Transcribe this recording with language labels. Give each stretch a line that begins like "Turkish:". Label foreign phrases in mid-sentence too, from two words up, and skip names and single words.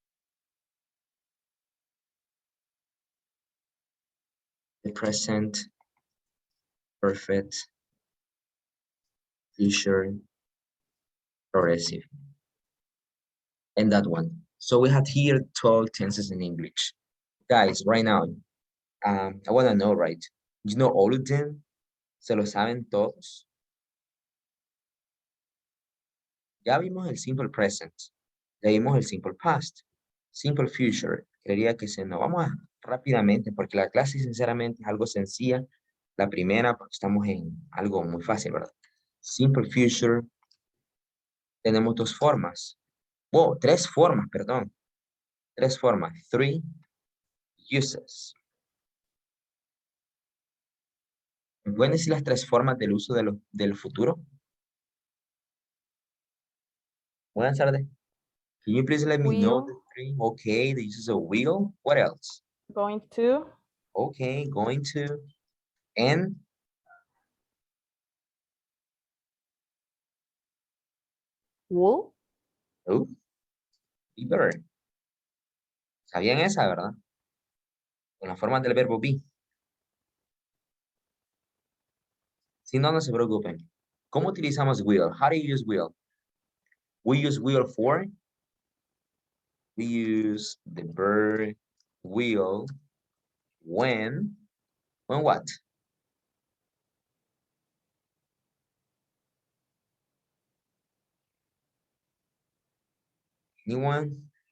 English: The present perfect, future progressive. And that one. So we had here 12 tenses in English. Guys, right now, I want to know, right? You know all of them?
Spanish: ¿Se lo saben todos? Ya vimos el
English: simple present.
Spanish: Ya vimos el
English: simple past. Simple future.
Spanish: Creería que se nos vamos rápidamente porque la clase sinceramente es algo sencilla. La primera porque estamos en algo muy fácil, ¿verdad?
English: Simple future.
Spanish: Tenemos 2 formas. Oh, 3 formas, perdón. 3 formas. 3 uses. ¿Me pueden decir las 3 formas del uso del futuro? Buenas tardes.
English: Can you please let me know the 3? Okay, the uses of will. What else? Going to. Okay, going to. And Will. oh, be better.
Spanish: ¿Sabían esa, verdad? Con las formas del verbo be. Si no, no se preocupen. ¿Cómo utilizamos
English: will? How do you use will? We use will for. We use the verb will when what? Anyone?